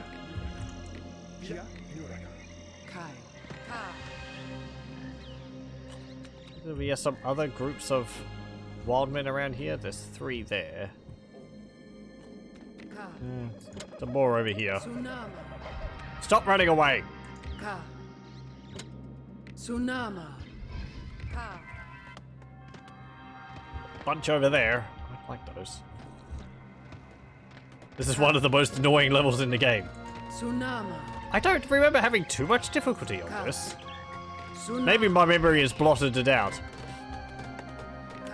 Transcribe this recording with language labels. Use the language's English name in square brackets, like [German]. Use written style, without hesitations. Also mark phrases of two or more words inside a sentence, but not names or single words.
[English] Kai. We have some other groups of wildmen around here. There's 3 there. Ka. Some more over here. Tsunama. Stop running away! Ka. Tsunama. Ka. Bunch over there. I like those. This is one of the most annoying levels in the game. Tsunama. I don't remember having too much difficulty on this. Tsunama. Maybe my memory has blotted it out. Ka.